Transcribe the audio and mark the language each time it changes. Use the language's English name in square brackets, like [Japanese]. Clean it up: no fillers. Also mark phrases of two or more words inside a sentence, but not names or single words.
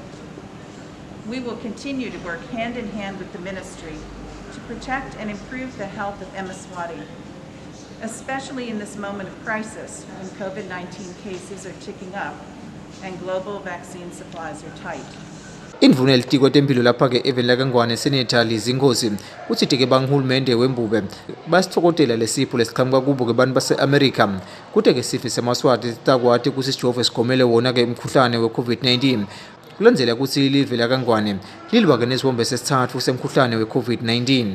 [English] We will continue to work hand in hand with the Ministry to protect and improve the health of Siswati, especially in this moment of crisis when COVID-19 cases are ticking up and global vaccine supplies are tight. [Swati] Indvuna yelitiko temphilo lapha-ke eveni lakangwane Senator Zingosi uthi-ke bangihulumende wembube basithokotela lesipho lesiqhamuka kubo-ke bantu base-Amerika kute-ke sife semaswati sitakwati kutsi sijove sigomele wona-ke umkhuhlane we-COVID-19 kulandzela kutsi ilive lakangwane lilwa-ke nesibombe sesithathu semkhuhlane we-COVID-19.